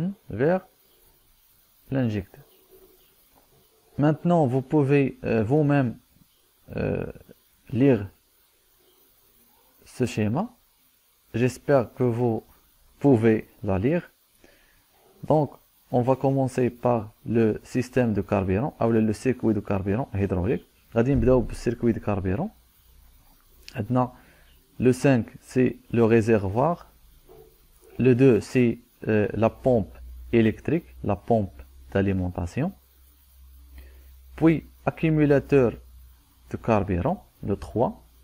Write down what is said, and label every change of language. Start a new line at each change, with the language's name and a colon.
French: Vers l'injecteur. Maintenant, vous pouvez vous-même lire ce schéma. J'espère que vous pouvez la lire. Donc, on va commencer par le système de carburant, ou le circuit de carburant hydraulique.
Arabic: غادي نبداو بال
French: circuit de carburant. Maintenant, le 5, c'est le réservoir. Le 2, c'est la pompe électrique, la pompe d'alimentation. Puis, accumulateur de carburant, le 3.